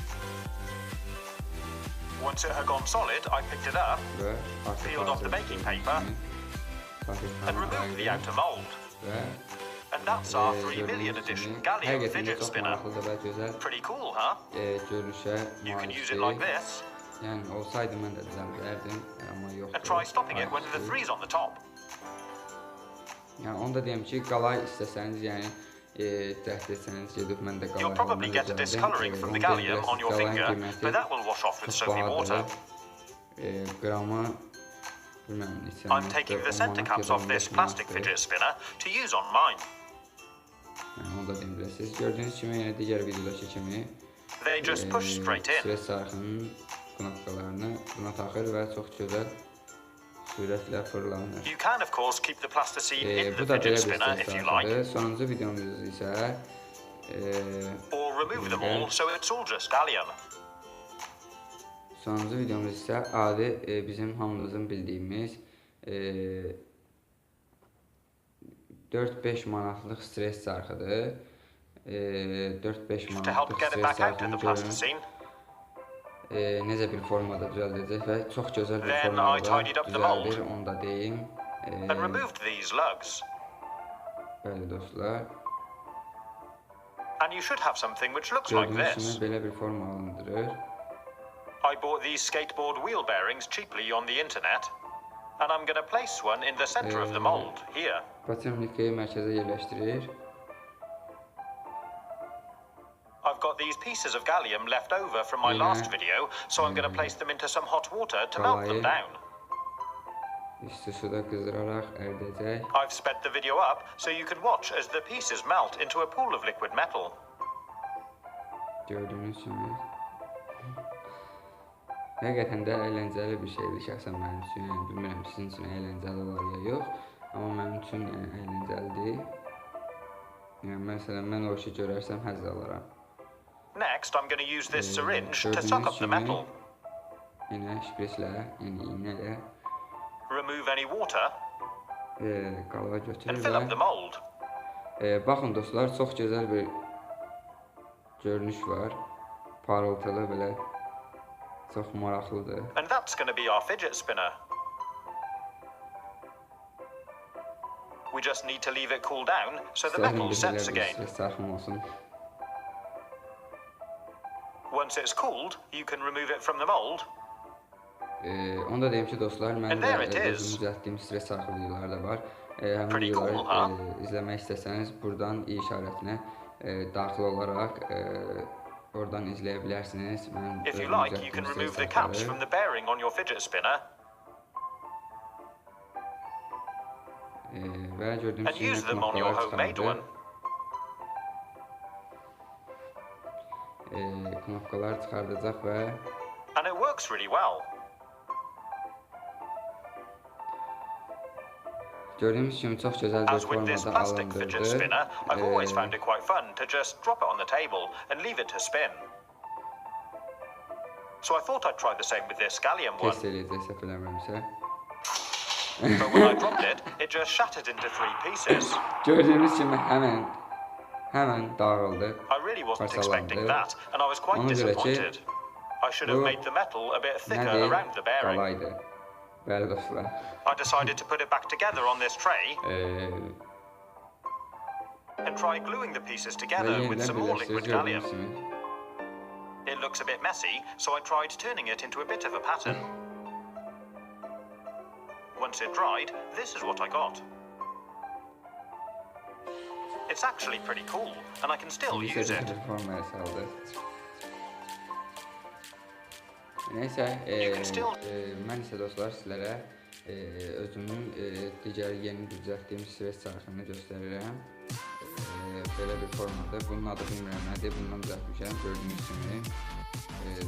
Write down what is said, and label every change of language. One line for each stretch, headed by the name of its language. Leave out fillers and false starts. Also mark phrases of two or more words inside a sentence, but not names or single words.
English: Once it had gone solid, I picked it up, peeled off the baking paper and removed the outer mold. And that's our 3 million edition Gallium Fidget Spinner. Pretty cool, huh? You can use it like this.
Azerbaijani: Yani olsaydı mən də düzəldirdim, amma yoxdur.
English: And try stopping it when the 3's on the top.
Azerbaijani: Yəni onu da deyim ki, qalay istəsəniz, yəni təhdid etsəniz gedib mən də qalay.
English: You'll probably get a discoloring from the gallium on your finger, but that will wash off with soapy water.
Azerbaijani: Qramı bilmirəm neçə.
English: I'm taking the center caps off this plastic fidget spinner to use on mine.
Azerbaijani: Yəni onu da deyim biləsiniz. Gördüyünüz kimi yəni digər videodakı kimi
English: they just push straight in.
Azerbaijani: Stres çarxının knopkalarını buna taxır və çox gözəl sürətlə fırlanır.
English: You can of course keep the plasticine in the fidget spinner if you like.
Azerbaijani: Sonuncu videomuz isə
English: or remove them all so it's all just gallium.
Azerbaijani: Sonuncu videomuz isə adi bizim hamımızın bildiyimiz 4-5 manatlıq stres çarxıdır. 4-5 manatlıq stres çarxını necə bir formada düzəldəcək və çox gözəl bir formada düzəldir, onu da deyim. Bəli dostlar. Gördüyünüz kimi belə bir forma alındırır.
English: I bought these skateboard wheel bearings cheaply on the internet, and I'm going to place one in the center of the mold here.
Azerbaijani: Patinki mərkəzə yerləşdirir.
English: I've got these pieces of gallium left over from my last video, so I'm going to place them into some hot water to melt them down.
Azerbaijani: İsti suda qızdıraraq əridəcək.
English: I've sped the video up so you can watch as the pieces melt into a pool of liquid metal.
Azerbaijani: Gördüyünüz kimi. Həqiqətən də əyləncəli bir şeydir şəxsən mənim üçün. Yəni bilmirəm sizin üçün əyləncəli olar ya yox, amma mənim üçün əyləncəlidir. Yəni məsələn mən o işi görərsəm həzz alaram.
English: Next, I'm going to use this syringe to suck up the metal.
Azerbaijani: Yine şpreslə, yəni iğnələ.
English: Remove any water.
Azerbaijani: Qalağa götürür
English: and fill up the mold.
Azerbaijani: Baxın dostlar, çox gözəl bir görünüş var. Parıltılı belə. Çox maraqlıdır.
English: And that's going to be our fidget spinner. We just need to leave it cool down so the metal sets again. Once it's cooled, you can remove it from the mold.
Azerbaijani: Onu da deyim ki dostlar, mən də özüm düzəltdiyim stres çarxı videoları da var. Həmin videoları izləmək istəsəniz buradan i işarətinə daxil olaraq oradan izləyə bilərsiniz.
English: If you like, you can remove the caps from the bearing on your fidget spinner.
Azerbaijani: Və gördüyünüz kimi knopkalar çıxardı. Knopkalar çıxardacaq və
English: and it works really well.
Azerbaijani: Gördüyünüz kimi çox gözəl bir formada alındırdı.
English: I've always found it quite fun to just drop it on the table and leave it to spin. So I thought I'd try the same with this gallium one.
Azerbaijani: Test eləyəcək səhv eləmirəmsə.
English: But when I dropped it, it just shattered into 3 pieces.
Turkish: Gördüğünüz kimi hemen dağıldı.
English: I really wasn't expecting that, and I was quite disappointed. I should have made the metal a bit thicker around the bearing.
Azerbaijani: Qalaydı. Bəli dostlar.
English: I decided to put it back together on this tray and try gluing the pieces together with some more liquid gallium. It looks a bit messy, so I tried turning it into a bit of a pattern. Once it dried, this is what I got. It's actually pretty cool, and I can still use it.
Azerbaijani: Neysə, mən isə dostlar sizlərə özümün digər yeni düzəltdiyim stres çarxını göstərirəm. Belə bir formadır. Bunun adı bilmirəm nədir, bundan düzəltmişəm, gördüyünüz kimi.